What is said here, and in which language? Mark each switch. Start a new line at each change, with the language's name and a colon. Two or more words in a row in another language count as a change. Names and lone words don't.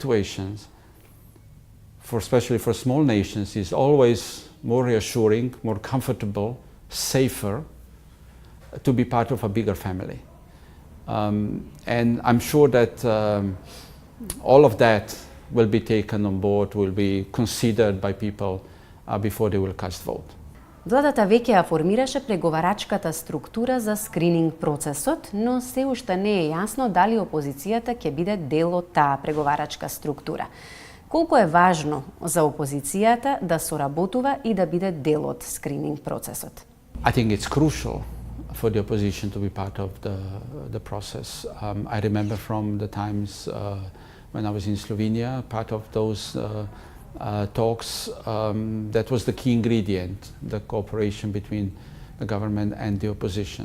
English: And in such situations, especially for small nations, is always more reassuring, more comfortable, safer to be part of a bigger family. And I'm sure that all of that will be taken on board, will be considered by people before they will cast vote.
Macedonian: Владата веќе ја формираше преговарачката структура за скрининг процесот, но се уште не е јасно дали опозицијата ќе биде дел од таа преговарачка структура. Колку е важно за опозицијата да соработува и да биде дел од скрининг процесот?
English: I think it's crucial for the opposition to be part of the process. I remember from the times when I was in Slovenia, part of those talks, that was the key ingredient, the cooperation between the government and the opposition.